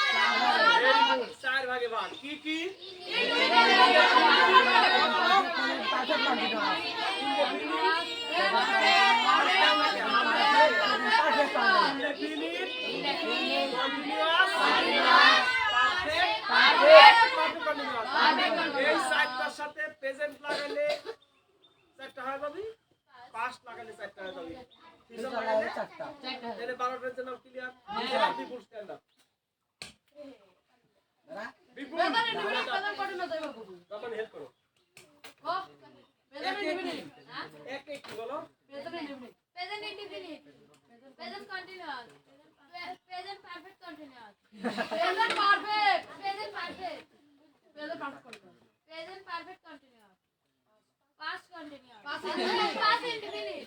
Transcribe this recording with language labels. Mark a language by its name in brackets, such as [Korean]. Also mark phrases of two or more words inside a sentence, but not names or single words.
[Bangla] 4 ভাগে ভাগ কি কি এই চারটার সাথে প্রেজেন্ট লাগাইলে চারটা হয় যাবি, পাস্ট লাগাইলে চারটা হয় যাবি, ফিউচার লাগাইলে চারটা। তাহলে 12টার জন্য ক্লিয়ার। বিপুল [English] stand up. [Bangla] বিপুল তখন হেল্প করো। এক এক কি বলো? [English] Present indefinite. Present continuous. Present perfect continuous. Present perfect. Present perfect. Present perfect. Present perfect continuous. Past continuous. Past Past indefinite.